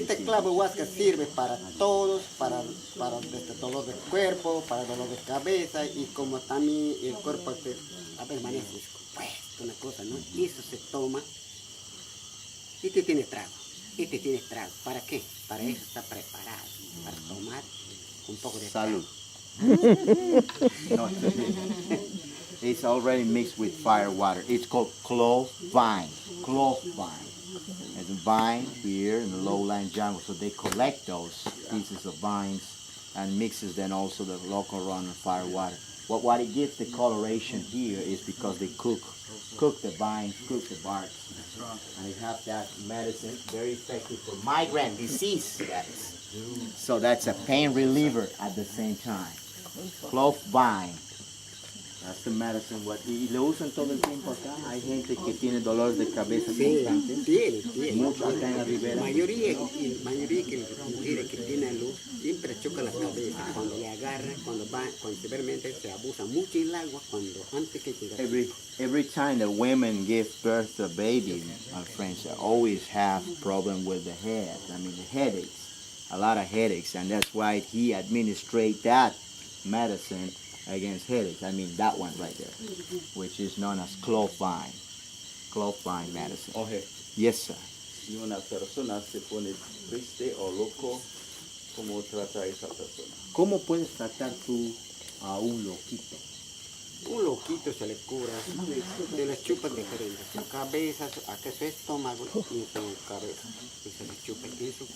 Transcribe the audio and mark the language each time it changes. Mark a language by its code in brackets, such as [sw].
[es] Este clavo huasca sirve para todos, para este dolor del cuerpo, para dolor de cabeza y como también el cuerpo a veces amanece descompuesto, una cosa, ¿no? Y eso se toma. Este tiene trago. ¿Para qué? Para eso está preparado, para tomar un poco de Salud. [en] No, it's already mixed with fire water. It's called clove vine. Clove vine. There's a vine here in the lowland jungle, so they collect those pieces of vines and mixes then also the local rum and fire water. What it gives the coloration here is because they cook the vines, cook the bark, and it has that medicine very effective for migraine disease. That is. So that's a pain reliever at the same time. Clove vine. That's the medicine. [es] Y lo usan todo el tiempo acá. Hay gente que tiene dolor de cabeza constante. Tiene. Mucho acá en la ribera. La mayoría que las mujeres que tienen luz siempre chocan la cabeza cuando le agarran, cuando severamente se abusa mucho el agua antes que llegar. [en] Every time that women give birth to a baby, my friends, they always have problem with the head. I mean the headaches, a lot of headaches, and that's why he administrates that medicine against headaches. I mean that one right there, which is known as clove vine medicine. Okay. Yes, sir. [es] Si una persona se pone triste o loco, ¿cómo trata a esa persona? ¿Cómo puedes tratar tú a un loquito? Un loquito se le cura, se le chupa diferente, su cabeza, acá su estómago y su cabeza, y se le chupa eso.